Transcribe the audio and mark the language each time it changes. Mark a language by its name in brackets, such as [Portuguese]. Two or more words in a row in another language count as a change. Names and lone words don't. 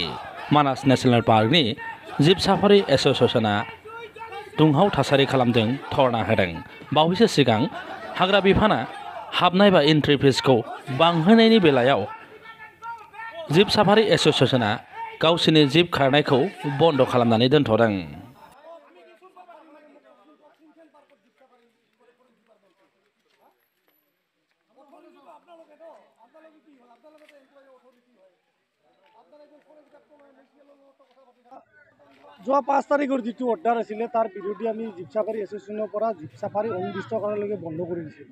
[Bodo] मानास नेशनेल पार्कनि जिब साफारि एस'सिएशना दुंहाव थासारि खालामदों, धरना होदों। बावैसो सिगां हाग्रा बिफाना हाबनाय बा एन्ट्रि फिसखौ बांहोनायनि बेलायाव जिब साफारि एस'सिएशना गावसोरनि जिब खारनायखौ बन्द' खालामनानै दोनथ'दों। [Assamese] যোৱা 5 তাৰিখৰ যিটো অৰ্ডাৰ আছিলে তাৰ বিৰোধী আমি জীপ চাফাৰী এছ'চিয়েশ্যনৰ পৰা জীপ চাফাৰী অনিৰ্দিষ্টকাললৈকে বন্ধ কৰি দিছিলোঁ।